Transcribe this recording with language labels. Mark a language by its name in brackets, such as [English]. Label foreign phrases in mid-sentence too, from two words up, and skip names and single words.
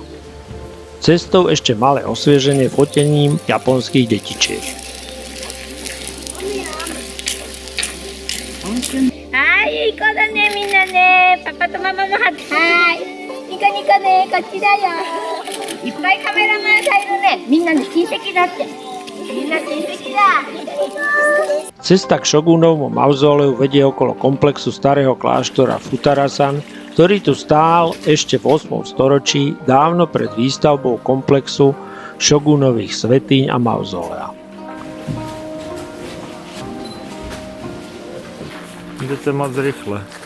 [Slovak] Cestou ešte malé osvieženie fotením japonských detičiek. [Japanese] Hi, いい子だねみんなね。パパとママもははい。ニコニコね、こっちだよ。いっぱいカメラマンさんいるね。みんなで親戚だって。みんな親戚だ。 [Slovak] Cesta k šogúnovmu mauzoleu vedie okolo komplexu starého kláštora Futarasan, ktorý tu stál ešte v 8. storočí, dávno pred výstavbou komplexu šogúnových svätyň a mauzolea. Idete moc rýchle.